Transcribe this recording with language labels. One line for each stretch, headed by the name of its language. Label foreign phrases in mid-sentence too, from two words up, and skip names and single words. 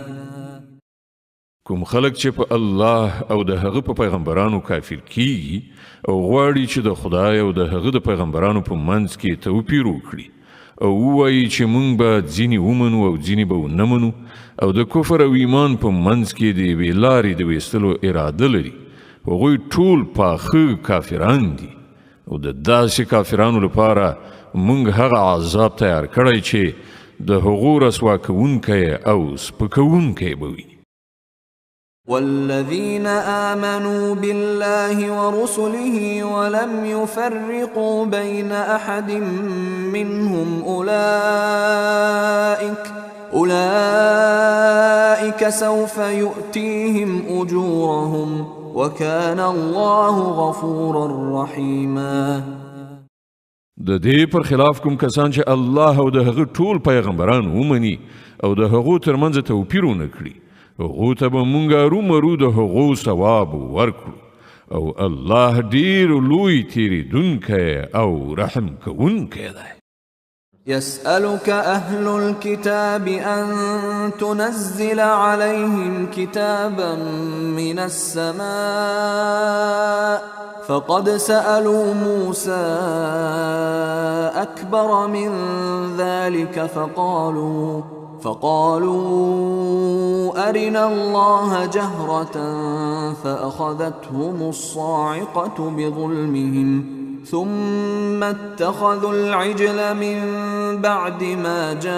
Pashto: کوم خلق چې په الله او د هغه په پیغمبرانو کافر کیږي او غواړي چې د خدای او د هغه د پیغمبرانو په منځ کې توپیر وکړي او ووایي چې موږ به ځینې ومنو او ځینې به ونه منو او د کفر او ایمان په منځ کې د یوې لارې د ویستلو اراده لري، هغوی ټول پاخه کافران دي او د داسې کافرانو لپاره موږ هغه عذاب تیار کړی چې د هغو رسوا کوونکی او سپکوونکی به وي.
Arabic: والذين آمنوا بالله ورسله ولم يفرقوا بين أحد منهم أولئك سوف يؤتيهم أجورهم وكان الله غفورا رحيما.
Pashto: د دې پر خلاف کوم کسان چې الله او د هغه ټول پیغمبران ومني او د هغو ترمنځ توپیر ونه کړي، هغو ته به موږ ارومرو د هغو ثواب ورکړو او الله ډیر لوی تیریدونکی او رحم کوونکی دی.
Arabic: يسألك أهل الكتاب أن تنزل عليهم كتابا من السماء فقد سألوا موسى أكبر من ذلك فقالوا أرنا الله جهرة فأخذتهم الصاعقة بظلمهم ثم اتخذوا العجل من بعد ما